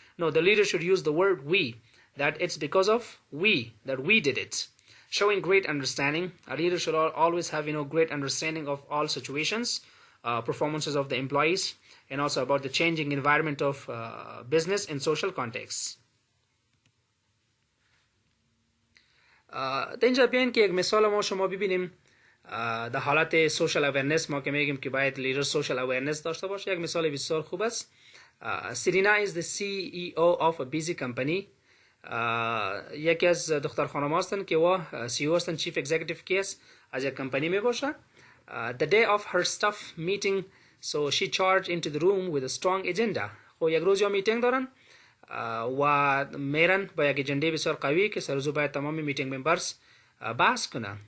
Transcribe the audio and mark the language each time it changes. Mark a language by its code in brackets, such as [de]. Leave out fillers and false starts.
[en] No, the leader should use the word we, that it's because of we, that we did it. Showing great understanding. A leader should always have great understanding of all situations, performances of the employees, and also about the changing environment of business and social contexts. [fa] در اینجا بیاین که یک مثال ما شما ببینیم در حالت سوشال اورننس. ما که میگیم که باید لیدر سوشال اورننس داشته باشه، یک مثال بسیار خوب است. [en] Serena is the CEO of a busy company. [fa] یکی از دختر خانم هستن که و CEO هستن، چیف اگزیکیتیو کیس از یک کمپانی می باشه. [en] The day of her staff meeting, so she charged into the room with a strong agenda. [fa] خب یک روز یا میتینگ دارن و میرن با یک اجنده بسیار قوی که سر باید تمام میتینگ ممبرز بحث کنن.